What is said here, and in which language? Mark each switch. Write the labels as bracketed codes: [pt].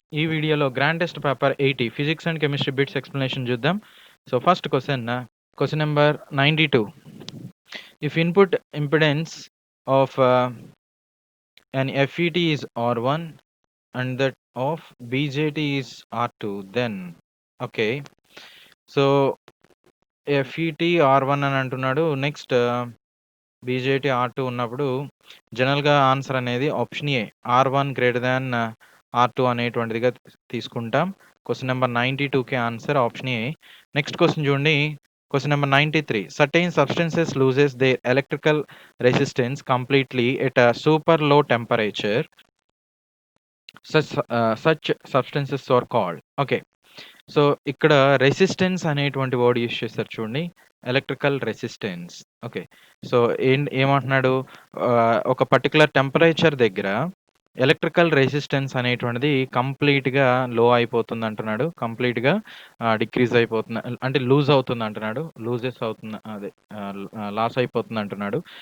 [te] ఈ వీడియోలో grand test paper 80 physics and chemistry bits explanation చూద్దాం. So first question number 92. [en] If input impedance of an FET is R1 and that of BJT is R2, then okay. [te] So FET R1 అని అంటున్నాడు. Next BJT R2 ఉన్నప్పుడు జనరల్గా answer అనేది option ఏ R1 greater than R2 అనేటువంటిదిగా తీసుకుంటాం. Question number 92కి answer option ఏ. Next question చూడండి, question number 93. [en] Certain substances loses their electrical resistance completely at a super low temperature. Such substances are called. [te] Okay, so ఇక్కడ resistance అనేటువంటి word use చేస్తారు చూడండి, electrical resistance. Okay, so ఏమంటున్నాడు, ఒక particular temperature దగ్గర electrical resistance అనేటువంటిది కంప్లీట్గా లో అయిపోతుంది అంటున్నాడు, కంప్లీట్గా డిక్రీజ్ అయిపోతుంది అంటే లూజ్ అవుతుంది అంటున్నాడు, లూజెస్ అవుతుంది, అదే లాస్ అయిపోతుంది అంటున్నాడు.